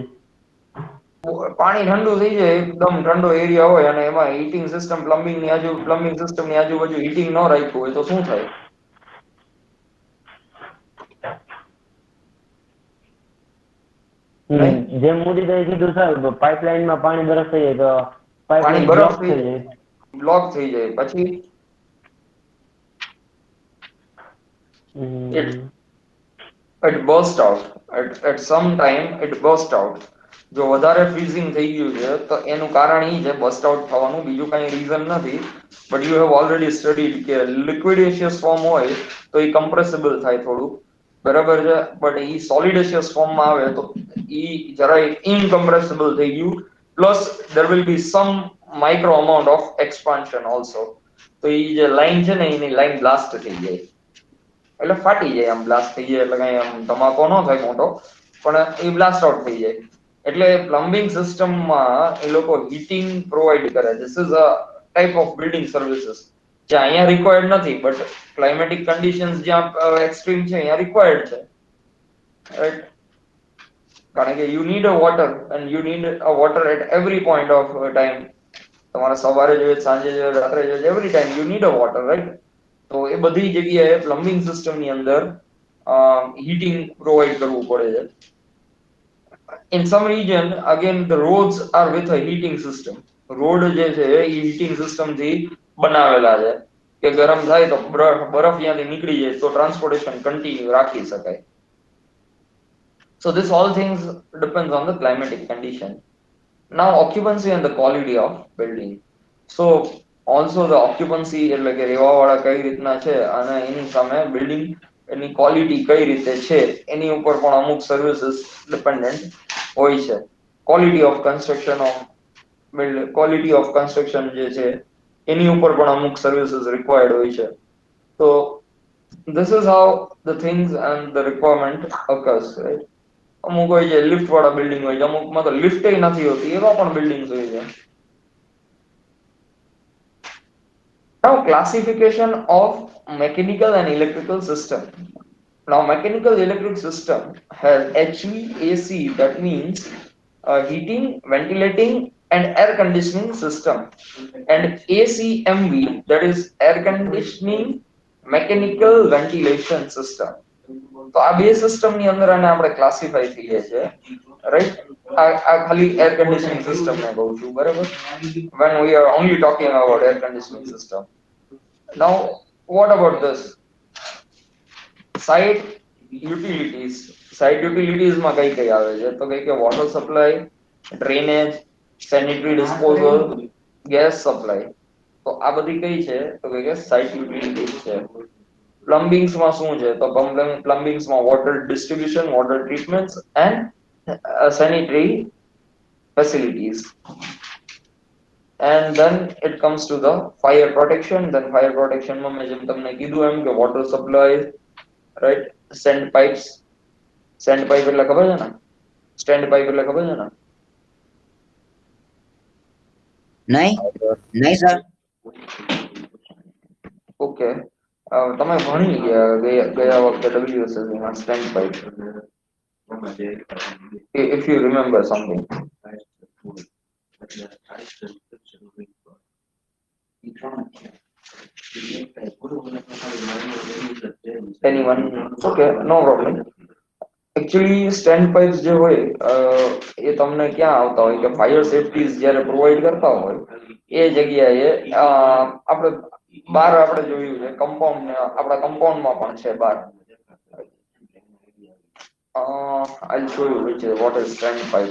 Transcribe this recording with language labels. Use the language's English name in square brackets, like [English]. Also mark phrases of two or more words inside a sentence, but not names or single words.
[Gujarati] પાણી ઠંડુ થઈ જાય, એકદમ ઠંડો એરિયા હોય અને એમાં [English] heating system plumbing system [Gujarati] ની આજુબાજુ હીટિંગ ન રાખ્યું હોય તો શું થાય? જેમ મોદી કીધું સર પાઇપલાઇન માં પાણી બરફ થઈ જાય તો પાણી બરફ બ્લોક થઈ જાય, પછી [English] it burst out at some time, it burst out. [Gujarati] જો વધારે ફ્રીઝિંગ થઈ ગયું છે તો એનું કારણ એ છે [English] burst out [Gujarati] થવાનું, બીજું કઈ રીઝન નથી. [English] but you have already studied [Gujarati] કે લિક્વિડેશિયસ ફોર્મ હોય તો એ કમ્પ્રેસિબલ થાય થોડું, બરાબર છે? બટ એ સોલિડેશિયસ ફોર્મમાં આવે તો એ જરાય ઇનકમ્પ્રેસિબલ થઈ ગયું, પ્લસ [English] there will be some micro amount of expansion also. [Gujarati] તો એ જે લાઈન છે ને એની લાઈન બ્લાસ્ટ થઈ જાય, એટલે ફાટી જાય. આમ બ્લાસ્ટ થઈ જાય એટલે કઈ આમ ધમાકો ન થાય મોટો, પણ એ [English] blast out [Gujarati] થઈ જાય. એટલે પ્લમ્બિંગ સિસ્ટમમાં એ લોકો [English] heating provide [Gujarati] કરે. [English] this is a type of building services [Gujarati] જે અહીંયા રિક્વાયર્ડ નથી, [English] but climatic conditions [Gujarati] જ્યાં એક્સ્ટ્રીમ છે અહીંયા રિક્વાયર્ડ છે, રાઈટ? કારણ કે [English] you need a water and you need a water at every point of time. [Gujarati] તમારે સવારે જોઈએ, સાંજે જોઈએ, રાત્રે જોઈએ, [English] every time you need a water, right? [Gujarati] તો એ બધી જગ્યાએ [English] plumbing systemની [Gujarati] અંદર [English] heating provide [Gujarati] કરવું પડે છે. [English] In some region again the roads are with a heating system. [Gujarati] રોડ જે છે એ [English] heating system [Gujarati] થી બનાવેલા છે કે ગરમ થાય તો બરફ ત્યાંથી નીકળી જાય તો [English] transportation continue [Gujarati] રાખી શકાય. [English] So this all things depends on the climatic condition. Now occupancy and the quality of building. So also the occupancy [Gujarati] એટલે કે રહેવાવાળા કઈ રીતના છે અને એની સામે બિલ્ડિંગ એની ક્વોલિટી કઈ રીતે છે એની ઉપર પણ અમુક [English] services dependent [Gujarati] હોય છે. [English] quality of construction [Gujarati] જે છે એની ઉપર પણ અમુક [English] services required [Gujarati] હોય છે. [English] So this is how the things and the requirement occurs, right? [Gujarati] અમુક હોય છે લિફ્ટ વાળા બિલ્ડિંગ હોય છે, અમુકમાં તો લિફ્ટ નથી હોતી, એવા પણ બિલ્ડિંગ હોય છે. [English] Now classification of mechanical and electrical system. Now mechanical electric system has HV AC, that means heating, ventilating and air conditioning system, and ACMV, that is air conditioning mechanical ventilation system. [Gujarati] તો આ બે સિસ્ટમ ની અંદર આને આપણે ક્લાસિફાઈ થઈએ છે, રાઈટ. આ ખાલી [English] air conditioning system [Gujarati] ને કહું છું, બરાબર, [English] when we are only talking about air conditioning system. Now what about this site utilities? Site utilities [Gujarati] માં કઈ કઈ આવે છે? તો કઈ કે [English] water supply, drainage, sanitary disposal, gas supply. [Gujarati] તો આ બધી કઈ છે? તો કઈ કે [English] site utilities [Gujarati] છે. પ્લમ્બિંગ્સ માં શું છે? તો પ્લમ્બિંગ્સ માં [English] water distribution, water treatments and sanitary facilities. And then it comes to the fire protection. Then fire protection [Gujarati] માં મેં જેમ તમને કીધું એમ કે [English] water supply, right, sand pipes. Sand pipe [Gujarati] એટલે ખબર છે ને? [English] Stand pipe [Gujarati] એટલે ખબર છે ને? નહીં નહીં સર. ઓકે, તમે ભણી ગયા વખતે WSSB માં [English] stand pipe, if you remember something. Anyone? Okay, no problem. [Gujarati] Actually [English] stand pipes [Gujarati] જે હોય એ તમને ક્યાં આવતા હોય કે [English] fire safeties [Gujarati] જ્યારે પ્રોવાઈડ કરતા હોય એ જગ્યાએ આપણે બહાર આપણે જોયું છે, કમ્પાઉન્ડ ને આપણા કમ્પાઉન્ડમાં પણ છે બહાર. [English] I'll show you which is what is stand pipe.